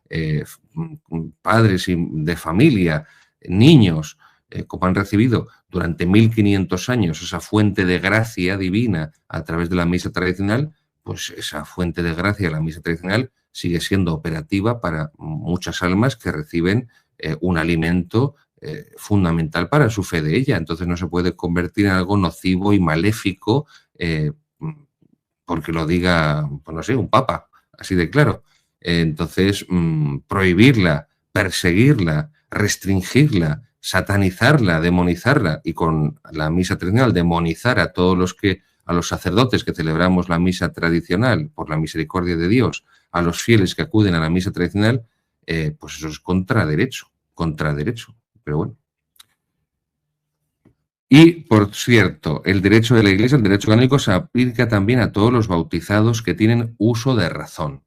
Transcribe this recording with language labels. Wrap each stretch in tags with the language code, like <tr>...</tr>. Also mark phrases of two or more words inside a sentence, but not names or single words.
<es>padres de familia, niños, como han recibido durante 1500 años esa fuente de gracia divina a través de la misa tradicional, pues esa fuente de gracia de la misa tradicional sigue siendo operativa para muchas almas que reciben un alimento fundamental para su fe de ella. Entonces no se puede convertir en algo nocivo y maléfico porque lo diga, pues no sé, un papa, así de claro. Entonces, prohibirla, perseguirla, restringirla, satanizarla, demonizarla, y con la misa tradicional demonizar a todos a los sacerdotes que celebramos la misa tradicional por la misericordia de Dios, a los fieles que acuden a la misa tradicional, pues eso es contraderecho. Pero bueno. Y, por cierto, el derecho de la Iglesia, el derecho canónico, se aplica también a todos los bautizados que tienen uso de razón.</es>